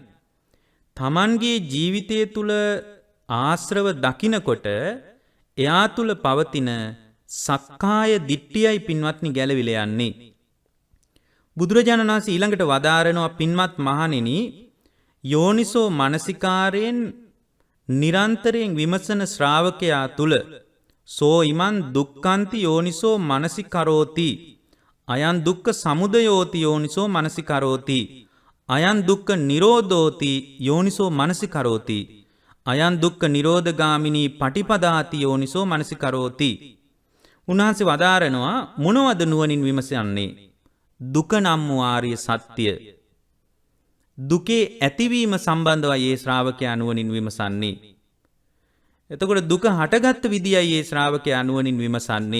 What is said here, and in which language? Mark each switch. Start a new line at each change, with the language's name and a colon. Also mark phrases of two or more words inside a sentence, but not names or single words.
Sinhala: තමන්ගේ ජීවිතය තුල ආශ්‍රව දකිනකොට එයා තුල පවතින සක්කාය දිට්ඨියයි පින්වත්නි ගැලවිලා යන්නේ. බුදුරජාණන් වහන්සේ ඊළඟට වදාරනවා පින්වත් මහණෙනි යෝනිසෝ මනසිකාරයෙන් නිරන්තරයෙන් විමසන ශ්‍රාවකයා තුල
Pali: සෝ ඉමන් දුක්ඛන්ති යෝනිසෝ මනසිකරෝති අයං දුක්ඛ සමුදයෝති යෝනිසෝ මනසිකරෝති අයං දුක්ඛ නිරෝධෝති යෝනිසෝ මනසිකරෝති අයං දුක්ඛ නිරෝධගාමිනී පටිපදාති යෝනිසෝ මනසිකරෝති.
Sinhala: උන්වහන්සේ වදාරනවා මොනවද නුවණින් විමසන්නේ? දුක නම් වූ ආර්ය සත්‍ය. දුකේ ඇතිවීම සම්බන්ධවයි ඒ ශ්‍රාවකයා නුවණින් විමසන්නේ. එතකොට දුක හටගත් විදියයි ඒ ශ්‍රාවකයා නුවණින් විමසන්නේ.